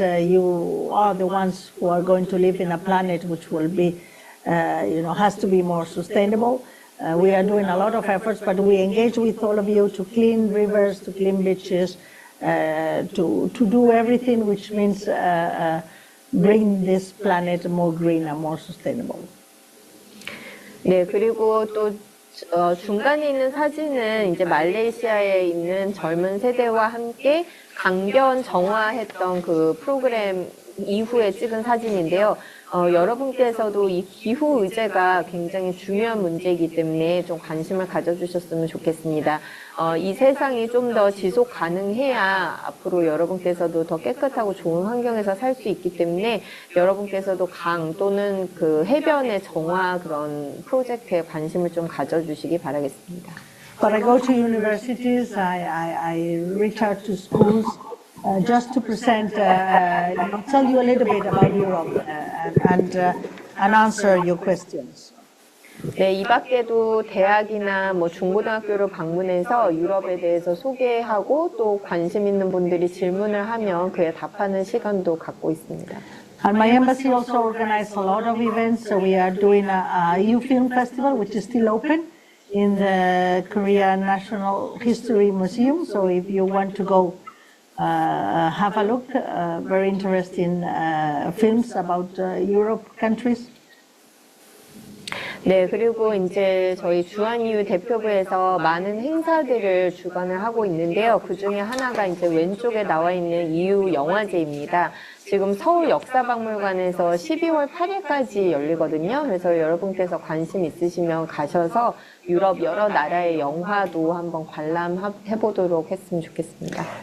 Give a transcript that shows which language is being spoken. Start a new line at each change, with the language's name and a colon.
English: You are the ones who are going to live in a planet which will be, has to be more sustainable. We are doing a lot of efforts, but we engage with all of you to clean rivers, to clean beaches, to do everything which means bring this planet more green and more sustainable.
Korean: 네, 그리고 또 중간에 있는 사진은 이제 말레이시아에 있는 젊은 세대와 함께 강변 정화했던 그 프로그램 이후에 찍은 사진인데요. 여러분께서도 이 기후 의제가 굉장히 중요한 문제이기 때문에 좀 관심을 가져주셨으면 좋겠습니다. 이 세상이 좀 더 지속 가능해야 앞으로 여러분께서도 더 깨끗하고 좋은 환경에서 살 수 있기 때문에 여러분께서도 강 또는 그 해변의 정화 그런 프로젝트에 관심을 좀 가져주시기 바라겠습니다.
English: But I go to universities, I reach out to schools just to present, tell you a little bit about Europe and answer your questions.
Korean: 네, 이 밖에도 대학이나 뭐 중고등학교를 방문해서 유럽에 대해서 소개하고 또 관심 있는 분들이 질문을 하면 그에 답하는 시간도 갖고 있습니다.
English: And my embassy also organizes a lot of events. So we are doing a EU Film Festival, which is still open in the Korea National History Museum. So if you want to go have a look, very interesting films about Europe countries.
Korean: 네, 그리고 이제 저희 주한이유 대표부에서 많은 행사들을 주관을 하고 있는데요. 그 중에 하나가 이제 왼쪽에 나와 있는 EU 영화제입니다. 지금 서울 역사박물관에서 12월 8일까지 열리거든요. 그래서 여러분께서 관심 있으시면 가셔서 유럽 여러 나라의 영화도 한번 관람해 보도록 했으면 좋겠습니다.